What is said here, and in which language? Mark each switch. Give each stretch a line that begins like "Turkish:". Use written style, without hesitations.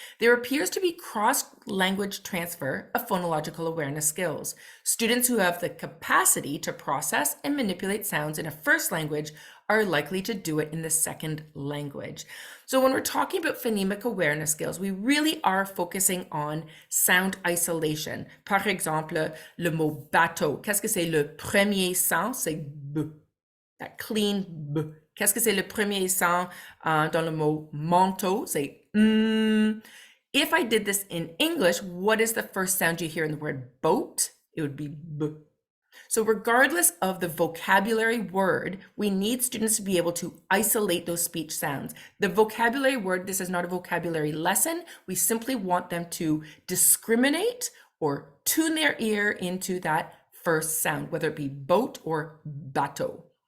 English: There appears to be cross-language transfer of phonological awareness skills. Students who have the capacity to process and manipulate sounds in a first language are likely to do it in the second language. So when we're talking about phonemic awareness skills, we really are focusing on sound isolation.
French: Par exemple, le mot bateau. Qu'est-ce que c'est le premier son? C'est B.
English: That clean B.
French: Qu'est-ce que c'est le premier son dans le mot manteau? C'est
English: If I did this in English, what is the first sound you hear in the word boat? It would be B. So regardless of the vocabulary word, we need students to be able to isolate those speech sounds. The vocabulary word, this is not a vocabulary lesson. We simply want them to discriminate or tune their ear into that first sound, whether it be boat or bateau.